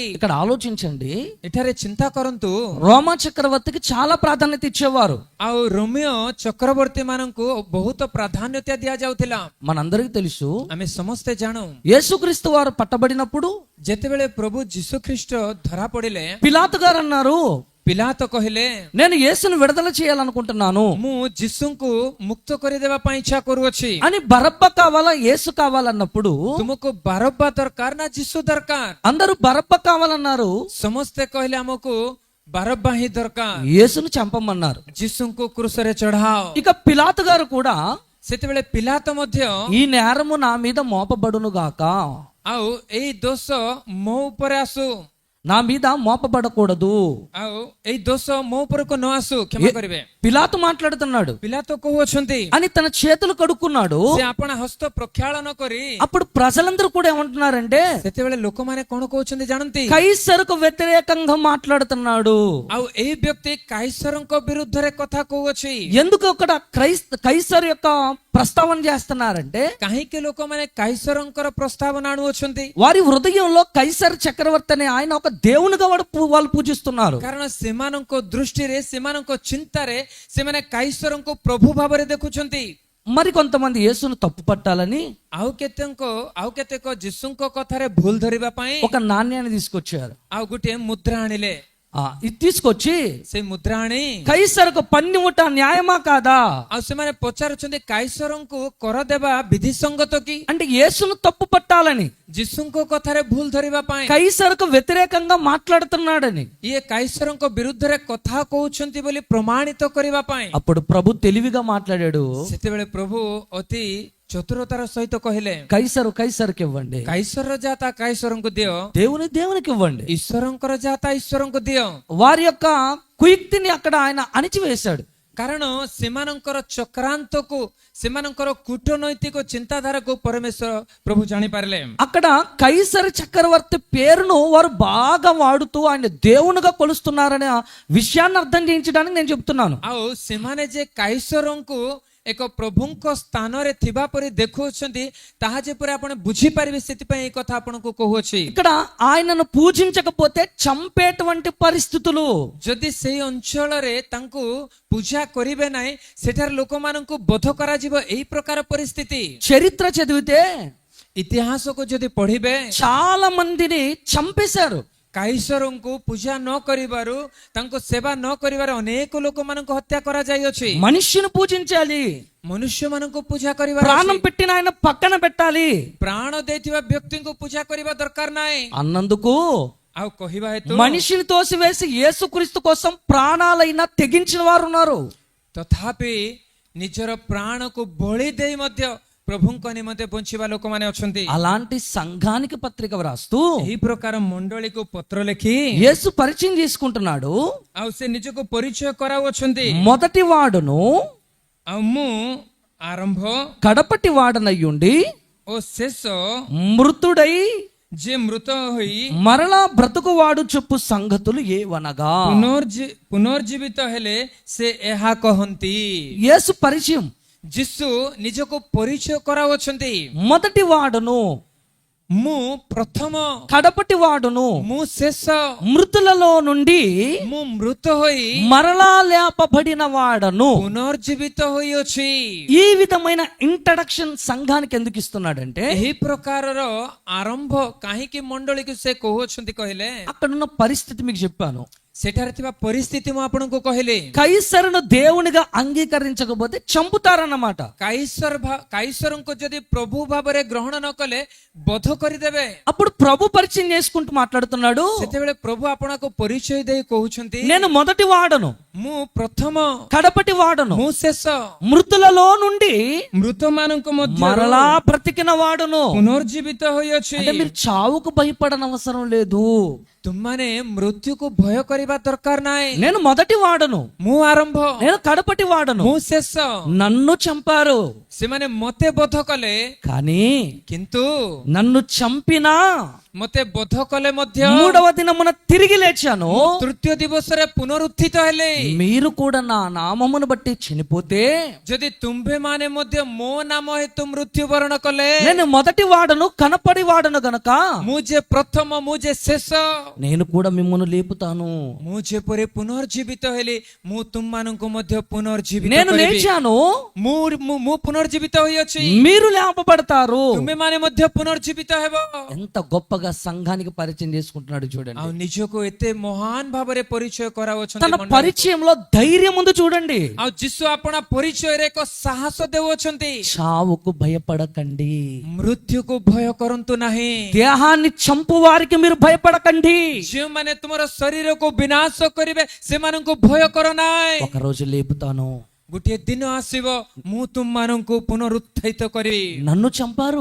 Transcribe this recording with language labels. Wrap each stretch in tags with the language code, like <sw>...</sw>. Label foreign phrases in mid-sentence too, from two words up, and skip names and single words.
<te>ఇక్కడ ఆలోచించండి,</te> <or>ଏଠାରେ ଚିନ୍ତା କରନ୍ତୁ,</or> <te>రోమా చక్రవర్తికి చాలా ప్రాధాన్యత ఇచ్చేవారు.</te> <or>ଆଉ ରୋମିଓ ଚକ୍ରବର୍ତ୍ତୀ ମାନଙ୍କୁ ବହୁତ ପ୍ରାଧାନ୍ୟତା ଦିଆଯାଉଥିଲା।</or> <te>మనందరికీ తెలుసు,</te> <or>ଆମେ ସମସ୍ତେ ଜାଣୁ</or> <te>యేసుక్రీస్తు వారు పట్టబడినప్పుడు</te> <or>ଯେତେବେଳେ ପ୍ରଭୁ ଯୀଶୁ ଖ୍ରୀଷ୍ଟ ଧରା ପଡିଲେ,</or> <te>పిలాతు గారు అన్నారు,</te> <or>ପିଲାତ କହିଲେ</or> <te>నేను యేసును విడుదల చేయాలనుకుంటున్నాను</te> <or>ମୁଁ ଯୀଶୁଙ୍କୁ ମୁକ୍ତ କରିଦେବା ପାଇଁ ଇଚ୍ଛା କରୁଅଛି।</or> <te>అని బరబ్బ కావాలా యేసు కావాలన్నప్పుడు</te> <or>ତୁମକୁ ବାରବ୍ବା ଦରକାର ନା ଯୀଶୁ ଦରକାର?</or> <te>అందరూ బరబ్బ కావాలన్నారు,</te> <or>ସମସ୍ତେ କହିଲେ ଆମକୁ ବାରବ୍ବା ହିଁ ଦରକାର,</or> <te>యేసును చంపమన్నారు.</te> <or>ଯୀଶୁଙ୍କୁ କ୍ରୁଶରେ ଚଢାଅ।</or> <te>ఇక పిలాతు గారు కూడా</te> <or>ସେତେବେଳେ ପିଲାତ ମଧ୍ୟ</or> <te>ఈ నేరము నా మీద మోపబడును గాక,</te> <or>ଆଉ ଏଇ ଦୋଷ ମୋ ଉପରେ ଆସୁ,</or> <te>నా మీద మోపబడకూడదు.</te> <or>ଆଉ ଏଇ ଦୋଷ ମୋ ଉପରକୁ ନ ଆସୁ, କ୍ଷମା କରିବେ।</or> <te>పిలాతు మాట్లాడుతున్నాడు</te> <or>ପିଲାତ କହୁଅଛନ୍ତି,</or> <te>అని తన చేతులు కడుక్కున్నాడు.</te> <or>ସେ ଆପଣା ହସ୍ତ ପ୍ରକ୍ଷାଳନ କରି,</or> <te>అప్పుడు ప్రజలందరూ కూడా ఏమంటున్నారంటే,</te> <or>ସେତେବେଳେ ଲୋକମାନେ କଣ କହୁଛନ୍ତି ଜାଣନ୍ତି?</or> <te>కైసరుకు వ్యతిరేకంగా మాట్లాడుతున్నాడు.</te> <or>ଆଉ ଏଇ ବ୍ୟକ୍ତି କାଇସରଙ୍କ ବିରୁଦ୍ଧରେ କଥା କହୁଅଛି।</or> <te>ఎందుకు అక్కడ కైసర్ యొక్క ప్రస్తావన చేస్తున్నారంటే,</te> <or>କାହିଁକି ଲୋକମାନେ କାଇସରଙ୍କର ପ୍ରସ୍ତାବନା ଆଣୁଅଛନ୍ତି?</or> <te>వారి హృదయంలో కైసర్ చక్రవర్తి అనే ఆయన ఒక దేవునిగా వాళ్ళు పూజిస్తున్నారు.</te> <or>କାରଣ ସେମାନଙ୍କ ଦୃଷ୍ଟିରେ, ସେମାନଙ୍କ ଚିନ୍ତାରେ ସେମାନେ କାଇସରଙ୍କୁ ପ୍ରଭୁ ଭାବରେ ଦେଖୁଛନ୍ତି।</or> <te>మరి కొంతమంది యేసును తప్పు పట్టాలని</te> <or>ଆଉ କେତେକ ଯୀଶୁଙ୍କ କଥାରେ ଭୁଲ ଧରିବା ପାଇଁ</or> <te>ఒక నాణ్యాన్ని తీసుకొచ్చారు.</te> <or>ଆଉ ଗୋଟିଏ ముద్ర ଆଣିଲେ।</or> <te>ఇది తీసుకొచ్చి</te> <or>ସେଇ ମୁଦ୍ରା ଆଣି</or> <te>కైసరుకు పన్నిముట న్యాయమా కాదా,</te> <or>ଆଉ ସେମାନେ ପଚାରୁଛନ୍ତି କାଇସରଙ୍କୁ କର ଦେବା ବିଧି ସଙ୍ଗତ କି?</or> <te>అంటే యేసును తప్పు పట్టాలని,</te> <or>ଯୀଶୁଙ୍କ କଥାରେ ଭୁଲ ଧରିବା ପାଇଁ,</or> <te>కైసరుకు వ్యతిరేకంగా మాట్లాడుతున్నాడని.</te> <or>ଇଏ କାଇସରଙ୍କ ବିରୁଦ୍ଧରେ କଥା କହୁଛନ୍ତି ବୋଲି ପ୍ରମାଣିତ କରିବା ପାଇଁ।</or> <te>అప్పుడు ప్రభు తెలివిగా మాట్లాడాడు,</te> <or>ସେତେବେଳେ ପ୍ରଭୁ ଅତି ଚତୁରତାର ସହିତ କହିଲେ,</or> <te>కైసరుకి ఇవ్వండి,</te> <or>କାଇସରର ଯାତା କାଇସରଙ୍କୁ ଦିଅ,</or> <te>దేవునికి ఇవ్వండి.</te> <or>ଈଶ୍ୱରଙ୍କର ଯାତା ଈଶ୍ୱରଙ୍କୁ ଦିଅ।</or> <te>వారి యొక్క కుయుక్తిని అక్కడ ఆయన అణిచివేశాడు.</te> <or>କାରଣ ସେମାନଙ୍କର ଚକ୍ରାନ୍ତକୁ, ସେମାନଙ୍କର କୂଟନୈତିକ ଚିନ୍ତାଧାରାକୁ ପରମେଶ୍ୱର ପ୍ରଭୁ ଜାଣିପାରିଲେ।</or> <te>అక్కడ కైసర్ చక్రవర్తి పేరును వారు బాగా వాడుతూ ఆయన దేవునిగా కొలుస్తున్నారనే విషయాన్ని అర్థం చేయించడానికి నేను చెప్తున్నాను.</te> <or>ଆଉ ସେମାନେ ଯେ କାଇସରଙ୍କୁ ଏକ ପ୍ରଭୁଙ୍କ ସ୍ଥାନରେ ଥିବା ପରି ଦେଖୁଅଛନ୍ତି, ତାହା ଯେପରି ଆପଣ ବୁଝିପାରିବେ, ସେଥିପାଇଁ এই କଥା ଆପଣଙ୍କୁ କହୁଅଛି।</or> <te>ఇక్కడ ఆయనను పూజించకపోతే చంపేటువంటి పరిస్థితులు,</te> <or>ଯଦି ସେଇ ଅଞ୍ଚଳରେ ତାଙ୍କୁ ପୂଜା କରିବେ ନାହିଁ, ସେଠାରେ ଲୋକମାନଙ୍କୁ ବଧ କରାଯିବ, ଏହି ପ୍ରକାର ପରିସ୍ଥିତି।</or> <te>చరిత్ర చదివితే</te> <or>ଇତିହାସକୁ ଯଦି ପଢିବେ,</or> <te>చాలా మందిని చంపేశారు.</te> <or>କାଇସରଙ୍କୁ ପୂଜା ନ କରିବାରୁ ତାଙ୍କ ସେବା ନ କରିବାରେ ଅନେକ ଲୋକମାନଙ୍କୁ ହତ୍ୟା କରାଯାଇଅଛି।</or> <te>మనిషిని పూజించాలి,</te> <or>ମନୁଷ୍ୟମାନଙ୍କୁ ପୂଜା କରିବା,</or> <te>ప్రాణం పెట్టిన ఆయన పక్కన పెట్టాలి</te> <or>ପ୍ରାଣ ଦେଇଥିବା ବ୍ୟକ୍ତିଙ୍କୁ ପୂଜା କରିବା ଦରକାର ନାହିଁ।</or> <te>అన్నందుకు</te> <or>ଆଉ କହିବା ହେତୁ</or> <te>మనిషిని తోసివేసి యేసుక్రీస్తు కోసం ప్రాణాలైనా తెగించిన వారు ఉన్నారు.</te> <or>ତଥାପି ନିଜର ପ୍ରାଣକୁ ବଳି ଦେଇ ମଧ୍ୟ ପ୍ରଭୁଙ୍କ ନିମନ୍ତେ ବଞ୍ଚିବା ଲୋକମାନେ ଅଛନ୍ତି।</or> <te>అలాంటి సంఘానికి పత్రిక వ్రాస్తూ</te> <or>ଏହି ପ୍ରକାର ମଣ୍ଡଳୀକୁ ପତ୍ର ଲେଖି</or> <te>యేసు పరిచయం చేసుకుంటున్నాడు.</te> <or>ଆଉ ସେ ନିଜକୁ ପରିଚୟ କରାଉଅଛନ୍ତି।</or> <te>మొదటి వాడును</te> <or>ଆଉ ମୁଁ ଆରମ୍ଭ</or> <te>కడపటి వాడనయ్యుండి</te> <or>ଓ ଶେଷ,</or> <te>మృతుడై</te> <or>ଯେ ମୃତ ହୋଇ</or> <te>మరలా బ్రతుకువాడు చెప్పు సంగతులు ఏవనగా.</te> <or>ପୁନର୍ଜୀବିତ ହେଲେ ସେ ଏହା କହନ୍ତି।</or> <te>యేసు పరిచయం.</te> <or>ଯୀଶୁ ନିଜକୁ ପରିଚୟ କରାଉଅଛନ୍ତି।</or> <te>మొదటి వాడును,</te> <or>ମୁଁ ପ୍ରଥମ,</or> <te>కడపటి వాడును,</te> <or>ମୁଁ శେଷ,</or> <te>మృతులలో నుండి</te> <or>ମୁଁ ମୃତ ହୋଇ</or> <te>మరలా లేపబడిన వాడను.</te> <or>ପୁନର୍ଜୀବିତ ହୋଇଅଛି।</or> <te>ఈ విధమైన ఇంట్రడక్షన్ సంఘానికి ఎందుకు ఇస్తున్నాడంటే,</te> <or>ଏହି ପ୍ରକାରର ଆରମ୍ଭ କାହିଁକି ମଣ୍ଡଳୀକୁ ସେ କହୁଅଛନ୍ତି କହିଲେ,</or> <te>అక్కడున్న పరిస్థితి మీకు చెప్పాను.</te> <or>ସେଠାରେ ଥିବା ପରିସ୍ଥିତି ମୁଁ ଆପଣଙ୍କୁ କହିଲି।</or> <te>కైసరును దేవునిగా అంగీకరించకపోతే చంపుతారన్నమాట.</te> <or>କାଇସରଙ୍କୁ ଯଦି ପ୍ରଭୁ ଭାବରେ ଗ୍ରହଣ ନ କଲେ ବଧ କରିଦେବେ।</or> <te>అప్పుడు ప్రభు పరిచయం చేసుకుంటూ మాట్లాడుతున్నాడు,</te> <or>ସେତେବେଳେ ପ୍ରଭୁ ଆପଣଙ୍କୁ ପରିଚୟ ଦେଇ କହୁଛନ୍ତି,</or> <te>నేను మొదటి వాడను,</te> <or>ମୁଁ ପ୍ରଥମ,</or> <te>కడపటి వాడను,</te> <or>ମୁଁ ଶେଷ,</or> <te>మృతులలో నుండి</te> <or>ମୃତମାନଙ୍କ ମଧ୍ୟ</or> <te>మరలా బ్రతికిన వాడును.</te> <or>ପୁନର୍ଜୀବିତ ହୋଇଅଛି।</or> <te>అంటే మీరు చావుకు భయపడన అవసరం లేదు.</te> <or>ତୁମମାନେ ମୃତ୍ୟୁକୁ ଭୟ କରିବା ଦରକାର ନାହିଁ।</or> <te>నేను మొదటి వాడను,</te> <or>ମୁଁ ଆରମ୍ଭ,</or> <te>నేను కడపటి వాడను.</te> <or>ମୁଁ శେଷ।</or> <te>నన్ను చంపారు,</te> <or>ସେମାନେ ମତେ ବଧ କଲେ,</or> <te>కానీ</te> <or>କିନ୍ତୁ</or> <te>నన్ను చంపినా</te> <or>ମତେ ବଧ କଲେ ମଧ୍ୟ</or> <te>మూడవ దినమున తిరిగి లేచాను.</te> <or>ତୃତୀୟ ଦିବସରେ ପୁନରୁତ୍ଥିତ ହେଲେ।</or> <te>మీరు కూడా నా నామమును బట్టి చనిపోతే</te> <or>ଯଦି ତୁମ୍ଭେମାନେ ମଧ୍ୟ ମୋ ନାମ ହେତୁ ମୃତ୍ୟୁବରଣ କଲେ,</or> <te>నేను మొదటి వాడను, కనపడి వాడను గనక</te> <or>ମୁଁ ଯେ ପ୍ରଥମ, ମୁଁ ଯେ ଶେଷ,</or> <te>నేను కూడా మిమ్మల్ని లేపుతాను.</te> <or>ମୁଁ ଯେପରି ପୁନର୍ଜୀବିତ ହେଲି, ମୁଁ ତୁମମାନଙ୍କୁ ମଧ୍ୟ ପୁନର୍ଜୀବିତ</or> <te>నేను</te> <or>କରିବି।</or> <te>లేచాను,</te> <or>ମୁଁ పునర్జీవిత ହୋଇଅଛି,</or> <te>మీరు లేపబడతారు.</te> <or>ତୁମେମାନେ ମଧ୍ୟ పునర్ଜୀବିତ ହେବ।</or> <te>ఎంత గొప్పగా సంఘానికి పరిచయం చేసుకుంటున్నాడు చూడండి.</te> <or>ଆଉ ନିଜକୁ ଏତେ ମହାନ ଭାବରେ ପରିଚୟ କରାଉଅଛନ୍ତି</or> <te>తన</te> <or>ମଣ୍ଡଳୀକୁ।</or> <te>పరిచయంలో ధైర్యం ఉంది చూడండి.</te> <or>ଆଉ ଯୀଶୁ ଆପଣା ପରିଚୟରେ ଏକ ସାହସ ଦେଉଅଛନ୍ତି।</or> <te>చావుకు భయపడకండి,</te> <or>ମୃତ୍ୟୁକୁ ଭୟ କରନ୍ତୁ ନାହିଁ।</or> <te>దేహాన్ని చంపు వారికి మీరు భయపడకండి.</te> <or>ଯେଉଁମାନେ ତୁମର ଶରୀରକୁ ବିନାଶ କରିବେ ସେମାନଙ୍କୁ ଭୟ କର ନାହିଁ।</or> <te>ఒక రోజు లేపుతాను.</te> <or>ଗୋଟିଏ ଦିନ ଆସିବ, ମୁଁ ତୁମମାନଙ୍କୁ ପୁନରୁତ୍ଥିତ କରିବି।</or> <te>నన్ను చంపారు,</te>